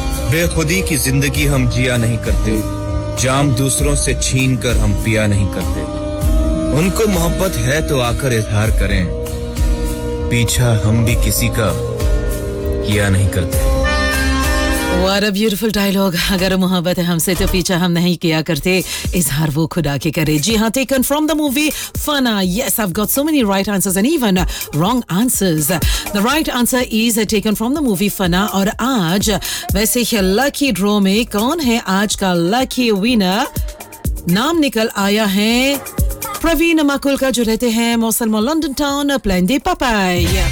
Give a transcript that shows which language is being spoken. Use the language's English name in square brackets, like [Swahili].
[Hindi] बेखुदी की जिंदगी हम जिया नहीं करते, जाम दूसरों से छीन कर हम पिया नहीं करते. उनको मोहब्बत है तो आकर इजहार करें, पीछा हम भी किसी का किया नहीं करते. [English] What a beautiful dialogue. [Hindi] अगर मोहब्बत है हमसे तो पीछा हम नहीं किया करते, इजहार वो खुदा के करे. जी हाँ, [English] taken from the movie Fana. Yes, I've got so many right answers and even wrong answers. The right answer is taken from the movie Fana. [Hindi] और आज वैसे ही lucky draw में कौन है आज का lucky winner? नाम निकल आया है प्रवीण माकुल का, जो रहते हैं मौसलमा लंदन टाउन प्लान दे पपाई.